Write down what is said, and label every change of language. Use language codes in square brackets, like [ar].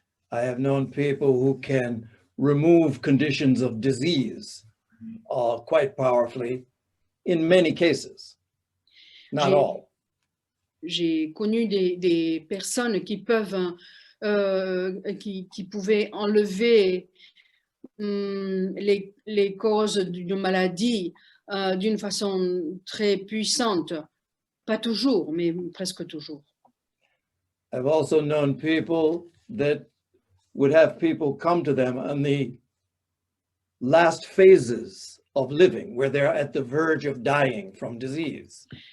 [en] I have known people who can remove conditions of disease quite powerfully in many cases, not all. [fr] J'ai connu des personnes qui pouvaient enlever les causes d'une maladie d'une façon très puissante. Pas toujours, mais presque toujours. [en] I've also known people that would have people come to them on the last phases of living, where they're at the verge of dying from disease.